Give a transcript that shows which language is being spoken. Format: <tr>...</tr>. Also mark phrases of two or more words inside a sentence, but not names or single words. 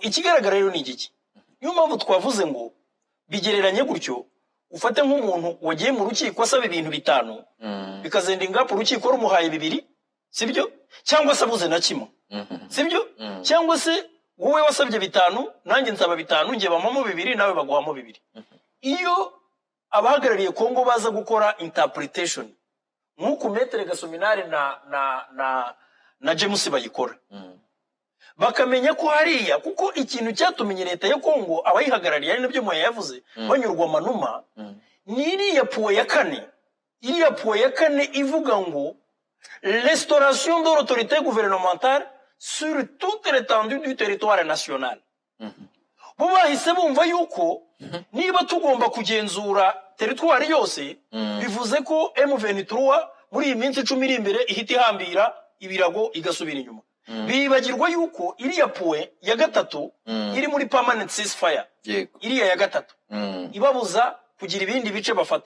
<rw>ikigaragara rero ni iki niyo mpamvu twavuze ngo bigereranye gutyo ufate nk'umuntu wagiye mu rukiko asaba ibintu bitanu bikazenda ingapo urukiko rumuhaye 2 sibyo cyangwa se abuze na kimwe sibyo cyangwa se wowe wasabye 5 nanjye nsaba 5 ngiye bamamo 2 nawe baguhamo 2 iyo abahagarariye Kongo baza gukora interpretation nk'uko Maître Gasominari na James bayikora bakamenya ko hariya kuko ikintu cyatumenye leta ya Kongo abayihagarariye ari nabyo moya yavuze banyurwa manuma ni iriya puwe ya kane ivuga ngo</rw> <fr>restauration de l'autorité gouvernementale sur toute l'étendue du territoire national</fr> <rw>bo bahise bumva yuko niba tugomba kugenzura territoire yose bivuze ko M23 muri iyi minsi 10 iri imbere ihita ihambira ibirago igasubira inyuma bibagirwa yuko iriya puwe ya gatatu iri muri</rw> <en>permanent ceasefire</en> <rw>iriya ya gatatu ibabuza kugira ibindi bice bafata</rw>